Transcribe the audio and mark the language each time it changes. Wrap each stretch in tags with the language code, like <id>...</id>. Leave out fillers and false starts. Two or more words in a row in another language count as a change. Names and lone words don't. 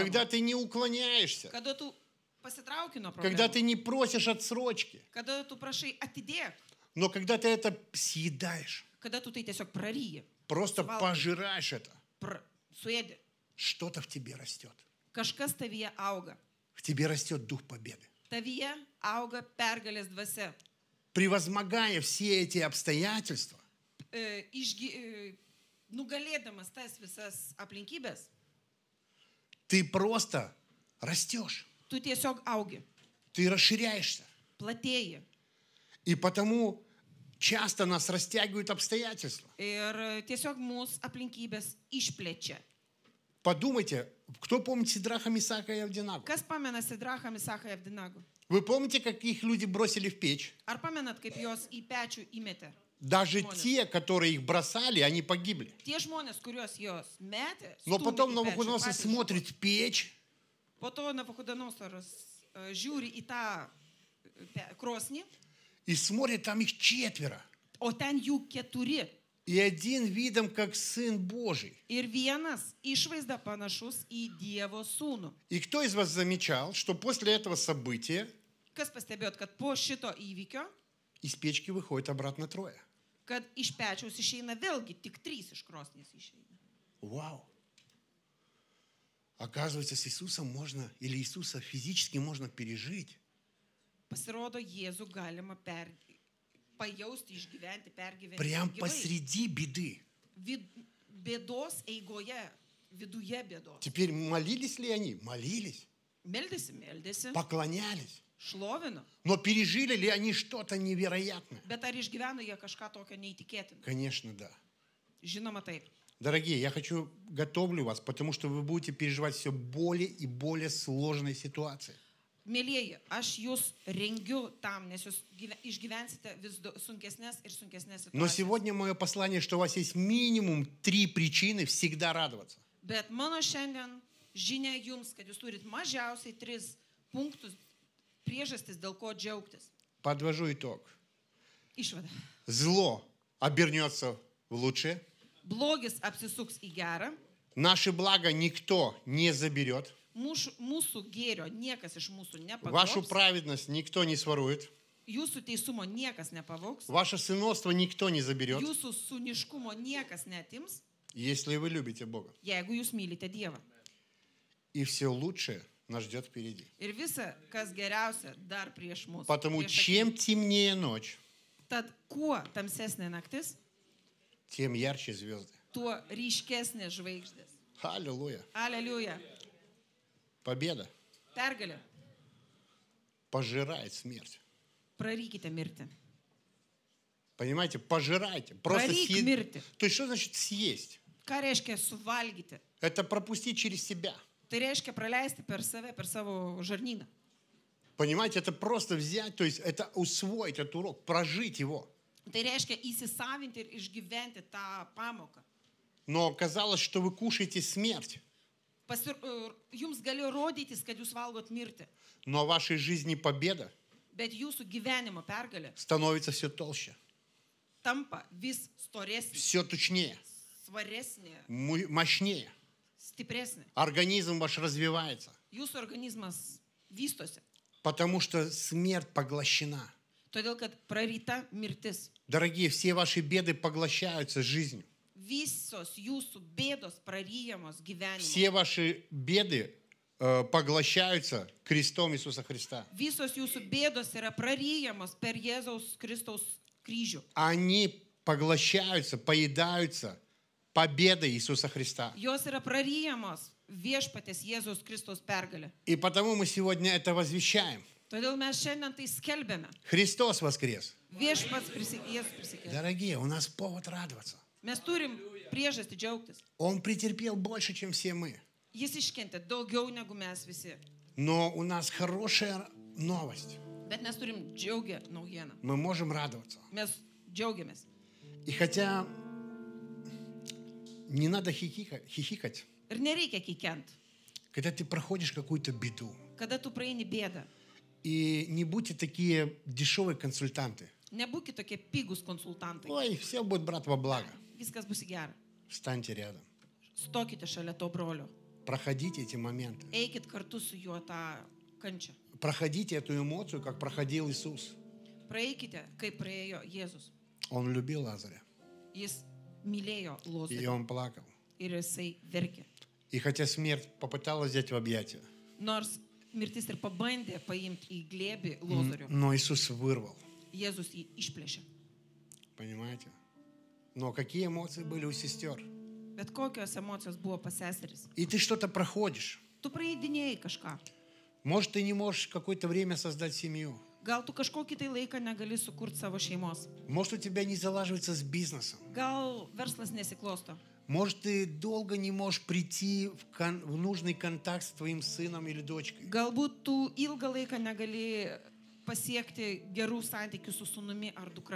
<ru>когда ты не уклоняешься,</ru> <lt>Kada tu pasitrauki nuo</lt> <ru>когда</ru> <lt>problemų.</lt> <ru>ты не просишь отсрочки,</ru> <lt>Kada tu prašai atidėk.</lt> <ru>но когда ты это съедаешь,</ru> <lt>Kada tu tai tiesiog praryji.</lt> <ru>просто</ru> <lt>Suvalgai.</lt> <ru>пожираешь это,</ru> <lt>Suėdi.</lt> <ru>что-то в тебе растет.</ru> <lt>Kažkas tavyje auga.</lt> <ru>В тебе растет дух победы.</ru> <lt>Tavyje auga pergalės dvasia.</lt> <ru>Превозмогая все эти обстоятельства,</ru> <lt>Nugalėdamas tas visas aplinkybės,</lt> <ru>ты просто растешь,</ru> <lt>tu tiesiog augi,</lt> <ru>ты расширяешься.</ru> <lt>platėji.</lt> <ru>И потому часто нас растягивают обстоятельства.</ru> <lt>Ir tiesiog mūsų aplinkybės išplečia.</lt> <ru>Подумайте, кто помнит Сидраха, Мисака и Авдинагу?</ru> <lt>Kas pamena Sidrachą, Misaką ir Abdinagų?</lt> <ru>Вы помните, как их люди бросили в печь?</ru> <lt>Ar pamenat, kaip jos į pečių įmetė?</lt> <ru>Даже те, которые их бросали, они погибли.</ru> <lt>Tie žmonės, kuriuos jos metė,</lt> <ru>Но потом</ru> <lt>stūmė į pečių,</lt> <ru>Навуходоносор</ru> <lt>patys</lt> <ru>смотрит в печь,</ru> <lt>Po to Navuchodonosoras žiūri į tą krosnį,</lt> <ru>и смотрит, там их 4.</ru> <lt>o ten jų 4.</lt> <ru>И один видом, как Сын Божий.</ru> <lt>Ir vienas išvaizda panašus į Dievo sūnų.</lt> <ru>И кто из вас замечал, что после этого события</ru> <lt>Kas pastebėjot, kad po šito įvykio,</lt> <ru>из печки выходит обратно 3?</ru> <lt>kad iš pečiaus išeina vėlgi tik 3 iš krosnės išeina.</lt> <ru>Вау! Оказывается, с Иисусом можно, или Иисуса физически можно пережить.</ru> <lt>Pasirodo, Jėzų galima pajausti, išgyventi, pergyventi.</lt> <ru>Прям</ru> <lt>gyvai.</lt> <ru>посреди беды.</ru> <lt>Bėdos eigoje, viduje bėdos.</lt> <ru>Теперь молились ли они? Молились.</ru> <lt>Meldėsi,</lt> <ru>Поклонялись.</ru> <lt>šlovino.</lt> <ru>Но пережили ли они что-то невероятное?</ru> <lt>Bet ar išgyveno jie kažką tokio neįtikėtino?</lt> <ru>Конечно, да.</ru> <lt>Žinoma taip.</lt> <ru>Дорогие, я готовлю вас, потому что вы будете переживать все более и более сложные ситуации.</ru> <lt>Mėlyjeji, aš jūs rengiu tam, nes jūs išgyvensite vis sunkesnės ir sunkesnės</lt> <ru>Но</ru> <lt>situacijas.</lt> <ru>сегодня мое послание, что у вас есть минимум 3 причины всегда радоваться.</ru> <lt>Bet mano šiandien žinia jums, kad jūs turit mažiausiai 3 punktus, priežastis, dėl ko džiaugtis.</lt> <ru>Подвожу итог.</ru> <lt>Išvada.</lt> <ru>Зло обернется в лучшее.</ru> <lt>Blogis apsisuks į gerą,</lt> <ru>Наше благо никто не заберет.</ru> <lt>mūsų gėrio niekas iš mūsų</lt> <ru>Вашу</ru> <lt>nepavogs,</lt> <ru>праведность никто не сворует.</ru> <lt>jūsų teisumo niekas nepavogs,</lt> <ru>Ваше сыновство никто не заберет,</ru> <lt>jūsų sūniškumo niekas netims,</lt> <ru>если вы любите Бога.</ru> <lt>jeigu jūs mylite Dievą.</lt> <ru>И все лучшее нас ждет впереди.</ru> <lt>Ir visa, kas geriausia, dar prieš mūsų.</lt> <ru>Потому</ru> <lt>prieš</lt> <ru>чем</ru> <lt>akis.</lt> <ru>темнее ночь,</ru> <lt>Tad kuo tamsesnė naktis,</lt> <ru>тем ярче звезды.</ru> <lt>tuo ryškesnė žvaigždės.</lt> <ru>Аллилуйя.</ru> <lt>Aleliuja.</lt> <ru>Победа</ru> <lt>Pergalė.</lt> <ru>пожирает смерть.</ru> <lt>Prarykite mirtį.</lt> <ru>Понимаете? Пожирайте. Просто</ru> <lt>Прорик</lt> <ru>съесть.</ru> <lt>мирти.</lt> <ru>То есть что значит съесть?</ru> <lt>Ką reiškia suvalgyti?</lt> <ru>Это пропустить через себя.</ru> <lt>Tai reiškia praleisti per save, per savo žarnyną.</lt> <ru>Понимаете, это просто взять, то есть это усвоить этот урок, прожить его.</ru> <lt>Tai reiškia įsisavinti ir išgyventi tą pamoką.</lt> <ru>Но казалось, что вы кушаете смерть.</ru> <lt>Jums galėjo rodytis, kad jūs valgot mirtį,</lt> <ru>Но в вашей жизни победа</ru> <lt>bet jūsų gyvenimo pergalė</lt> <ru>становится все толще,</ru> <lt>tampa vis storesnė,</lt> <ru>все точнее,</ru> <lt>svaresnė,</lt> <ru>мощнее.</ru> <lt>stipresnė.</lt> <ru>Организм ваш развивается,</ru> <lt>Jūsų organizmas vystosi.</lt> <ru>потому что смерть поглощена.</ru> <lt>Todėl, kad praryta mirtis.</lt> <ru>Дорогие, все ваши беды поглощаются жизнью.</ru> <lt>Visos jūsų bėdos praryjamos gyvenimu.</lt> <ru>Все ваши беды поглощаются крестом Иисуса Христа.</ru> <lt>Visos jūsų bėdos yra praryjamos per Jėzaus Kristaus kryžių.</lt> <ru>Они поглощаются, поедаются победой Иисуса Христа.</ru> <lt>Jos yra praryjamos viešpatės Jėzaus Kristaus pergalė.</lt> <ru>И потому мы сегодня это возвещаем.</ru> <lt>Todėl mes šiandien tai skelbėme.</lt> <ru>Христос воскрес.</ru> <lt>Viešpats Jėzus prisikėlė.</lt> <ru>Дорогие, у нас повод радоваться.</ru> <lt>Mes turim priežastį džiaugtis.</lt> <ru>Он претерпел больше, чем все мы.</ru> <lt>Jis iškentė daugiau negu mes visi.</lt> <ru>Но у нас хорошая новость.</ru> <lt>Bet mes turim džiaugę naujieną.</lt> <ru>Мы можем радоваться.</ru> <lt>Mes džiaugiamės.</lt> <ru>И хотя не надо хихикать,</ru> <lt>Ir nereikia kikent.</lt> <ru>когда ты проходишь какую-то беду.</ru> <lt>Kada tu praeini bėdą,</lt> <ru>И не будьте такие дешевые консультанты.</ru> <lt>nebūkit tokie pigus konsultantai.</lt> <ru>Ой, все будет, брат, во благо.</ru> <lt>Viskas bus į gerą.</lt> <ru>Встаньте рядом.</ru> <lt>Stokite šalia to brolio.</lt> <ru>Проходите эти моменты.</ru> <lt>Eikit kartu su juo tą kančią.</lt> <ru>Проходите эту эмоцию, как проходил Иисус.</ru> <lt>Praeikite, kaip praėjo Jėzus.</lt> <ru>Он любил Лазаря.</ru> <lt>Jis mylėjo</lt> <ru>И</ru> <lt>Lozorių</lt> <ru>он плакал.</ru> <lt>ir jisai verkė.</lt> <ru>И хотя смерть попыталась взять в объятия,</ru> <lt>Nors mirtis ir pabandė paimti į glėbį Lozorių,</lt> <ru>но Иисус вырвал.</ru> <lt>Jėzus jį išplėšė.</lt> <ru>Понимаете? Но какие эмоции были у сестер?</ru> <lt>Bet kokios emocijos buvo pas seseris.</lt> <ru>И ты что-то проходишь.</ru> <lt>Tu praeidinėjai kažką.</lt> <ru>Может, ты не можешь какое-то время создать семью.</ru> <lt>Gal tu kažkokį tai laiką negali sukurti savo šeimos.</lt> <ru>Может, у тебя не залаживается с бизнесом.</ru> <lt>Gal verslas nesiklosto.</lt> <ru>Может, ты долго не можешь прийти в нужный контакт с твоим сыном или дочкой.</ru> <lt>Galbūt tu ilgą laiką negali pasiekti gerų santykių su sūnumi ar dukra.</lt>